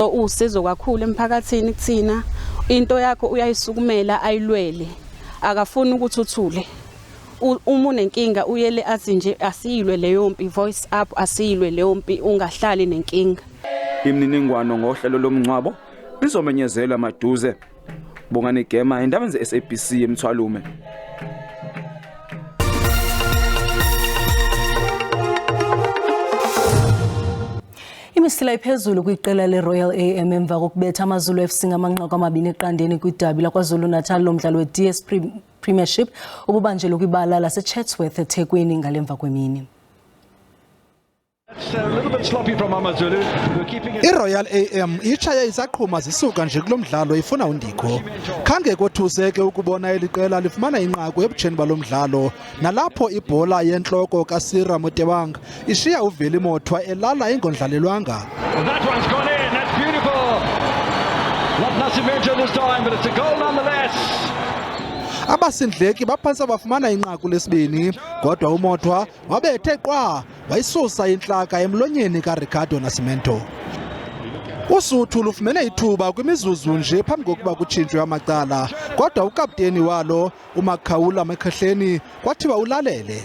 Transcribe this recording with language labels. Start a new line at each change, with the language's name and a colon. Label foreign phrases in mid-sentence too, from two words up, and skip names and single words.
Zulu: Usizo kakhulu emphakathini kuthina, into yakho uyayisukumela ayilwele, akafuni ukuthi uthule. Uma unenkinga uyele athi nje asiyilwe leyo mpi,
English: voice up
Zulu: asiyilwe leyo mpi, ungahlali nenkinga. Imininingwano ngohlelo lomngcwabo lizomenyezelwa maduze. Bongani Gema,
Xhosa: Iindaba zeSABC emthwalume. Imisila iphezulu kwiqela leRoyal AM emva kokubetha amaZulu FC ngamanqaku amabini eqandeni kwidabi laKwaZulu-Natal lomdlalo weDS Premiership obubanjelwe kwibala laseChatsworth eThekwini ngalemva kwemini. iRoyal AM itshaya isaqhuma zisuka nje kulomdlalo ifuna undikho. Khange kothuseke ukubona eliqela lifumana inqaku ebutsheni balomdlalo nalapho ibhola yentloko kaSira Motewang ishiya uveli mothwa elala engondlalelwanga.
English: That one's gone in. That's beautiful. Not Nasimenjo this time, but it's a goal nonetheless.
Xhosa: Abasindleki baphansi bafumana inqaku lesibini kodwa umothwa wabethe qwa wayisusa inhlaka emlonyeni kaRicardo Nascimento. Usuthu lufumene ithuba kwimizuzu nje phambi kokuba kutshintshwe amacala kodwa ukapteni walo uMakhawula Mekhahleni kwathiwa ulalele.